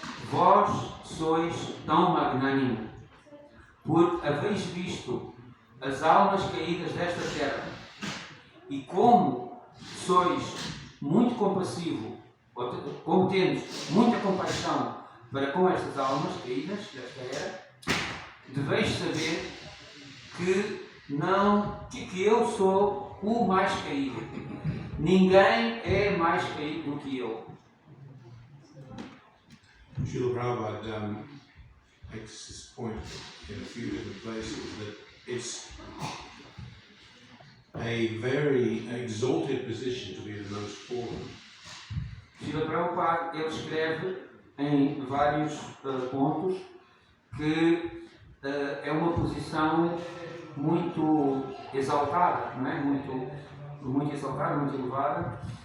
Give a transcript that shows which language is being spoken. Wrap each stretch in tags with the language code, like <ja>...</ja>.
<pt>Vós sois tão magnânimo, porque haveis visto as almas caídas desta terra, e como sois muito compassivo, como tendes muita compaixão para com estas almas caídas desta era, deveis saber que eu sou o mais caído. Ninguém é mais caído do que eu."</pt> <en>Srila Prabhupada makes this point in a few different places, that a very exalted position to be the most fallen.</en> <pt>Srila Prabhupada, ele escreve em vários pontos que é uma posição muito exaltada, não é? Muito exaltada, muito elevada.</pt>